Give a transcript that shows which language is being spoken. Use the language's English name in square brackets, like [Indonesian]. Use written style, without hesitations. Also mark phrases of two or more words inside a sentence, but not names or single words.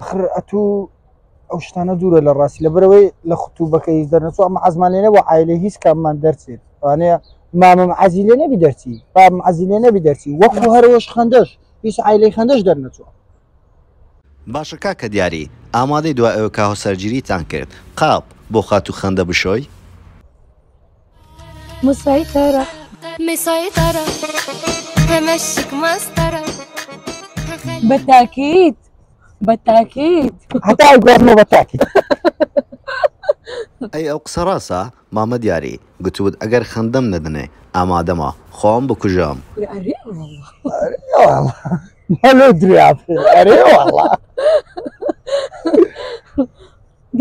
[Central Kurdish] ئەتوو ئەو شتانە دوورە لە ڕاستی لەبەرەوەی لە قوتوبەکەی دەرنەچوە ئەمە عەزمان لێ نەبوو عایلەی هیچ کاممان دەرچێت وانەیە مامەم عەزی لێ نەبی دەرچی بابم عەزی لێ نەبی دەرچی وەکو هەرەوەش خەندەش هیچ عایلەی خەندەش دەرنەچوە باشە کاکە دیاری ئامادەی دوای ئەوە کە هاوسەرگیریتان کرد قاپ بۆ خات و خەندە بشۆی [Arabic] مسيطرة همشيك مسطرة بالتأكيد [Central Kurdish] حتى ئەگوازمە بەتاکی ئەی ئەو قسە ڕاستە مامە دیاری گوتوت ئەگەر خەندەم نەدنێ ئامادەمە خۆم بکوژام مەلۆ دریا ئەرێ وەڵڵا